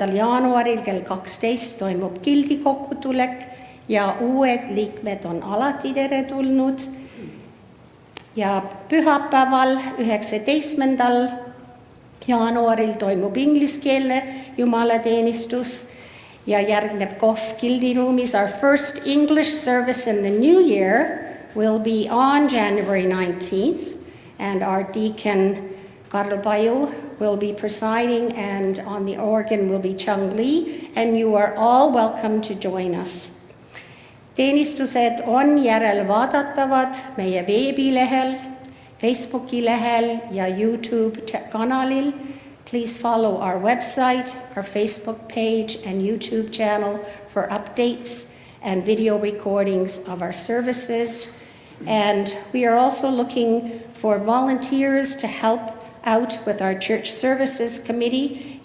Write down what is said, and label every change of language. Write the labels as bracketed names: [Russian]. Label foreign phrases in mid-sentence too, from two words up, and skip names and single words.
[Estonian] jaanuaril kell 12 toimub gildi kokkutulek ja uued liikmed on alati teretulnud. Ja pühapäeval 19. jaanuaril toimub ingliskeelne jumalateenistus ja järgneb kohv gildi ruumis. [English] Our first English service in the new year will be on January 19th and our deacon Karl Paju will be presiding and on the organ will be Chung Lee and you are all welcome to join us. [Estonian] Teenistused on järelvaadatavad meie veebilehel, Facebooki lehel ja YouTube kanalil. [English] Please follow our website, our Facebook page and YouTube channel for updates and video recordings of our services. And we are also looking for volunteers to help out with our church services committee.